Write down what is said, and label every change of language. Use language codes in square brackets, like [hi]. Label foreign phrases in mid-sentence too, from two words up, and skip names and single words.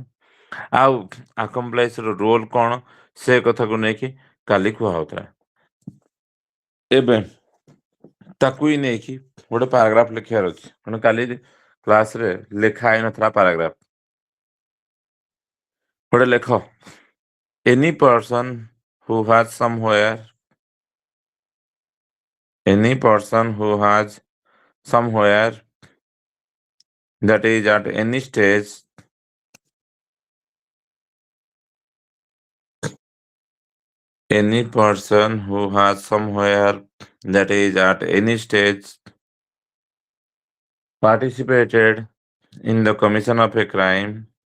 [or] ଆଉ ଆକମ୍ପ୍ଲାଇଜ ର ରୋଲ କଣ ସେ କଥାକୁ ନେଇକି କାଲି କୁହା ହଉଥିଲା। ଏବେ ତାକୁ ହିଁ ନେଇକି ଗୋଟେ ପାରାଗ୍ରାଫ ଲେଖିବାର ଅଛି ତେଣୁ କାଲି କ୍ଲାସରେ ଲେଖା ହେଇନଥିଲା ପାରାଗ୍ରାଫ। ଗୋଟେ ଲେଖ [en] any person who has somewhere that is at any stage any person who has somewhere that is at any stage participated in the commission of a crime